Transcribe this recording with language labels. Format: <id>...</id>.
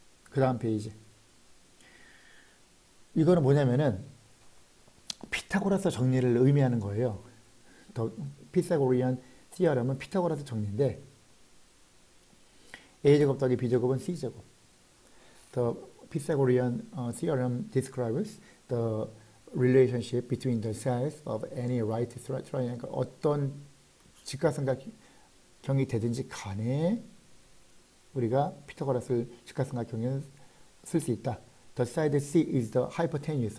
<ko>그 다음 페이지. 이거는 뭐냐면은 피타고라스 정리를 의미하는 거예요. 더 피타고리안 theorem은 피타고라스 정리인데 a제곱 더하기 b제곱은 c제곱.</ko> <en>The Pythagorean theorem describes the relationship between the sides of any right triangle.</en> <ko>어떤 직각삼각형이 되든지 간에 우리가 피타고라스 직각삼각형을 쓸 수 있다.</ko> <en>The side C is the hypotenuse.</en>